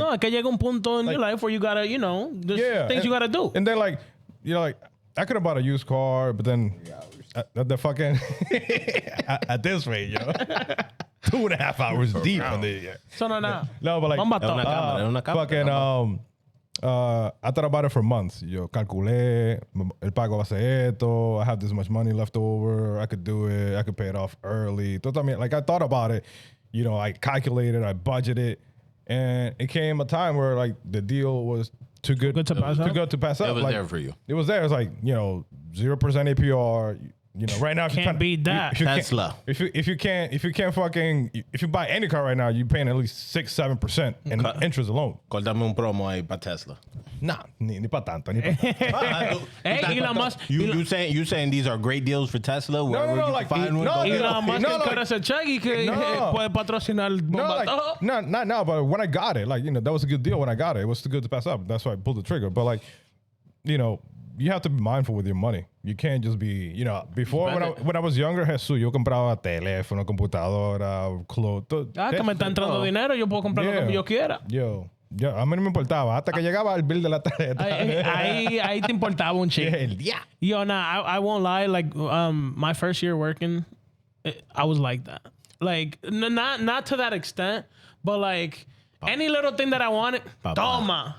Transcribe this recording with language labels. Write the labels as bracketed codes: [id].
[es] No, que llega un punto [en] in your life where you gotta, there's things you gotta do. And then like, like I could have bought a used car, but then at the fucking at this rate, 2.5 hours deep on the So no. No, but like Bomba'to. fucking I thought about it for months. [es] Yo, calculé, el pago va a ser esto. [en] I have this much money left over. I could do it. I could pay it off early. Like, I thought about it. I calculated, I budgeted, and it came a time where like the deal was too good to pass up. It was like, there for you. It was there. It's like 0% APR. Right now, if Can't beat that. Tesla. If you buy any car right now, you're paying at least 6-7% in interest alone. [es] Córtame un promo ahí para Tesla. Nah, ni pa tanto. Ni pa tanto. [en] Hey, Elon Musk. You saying these are great deals for Tesla? No, like, Elon Musk can cut us a check [es] y que puede patrocinar Bomba'to. [en] Not now, but when I got it, like, that was a good deal when I got it. It was too good to pass up. That's why I pulled the trigger. But like, you have to be mindful with your money. You can't just be, before when I was younger, Jesús, [es] yo compraba teléfono, computadora, [en] clothes. [es] Que me está entrando dinero, yo puedo comprar lo que yo quiera. Yo, a mí no me importaba. Hasta que llegaba el bill de la tarjeta. Ahí te importaba un chico. [en] Yo, nah, I won't lie. Like, my first year working, I was like that. Like, not to that extent, but like, any little thing that I wanted, toma.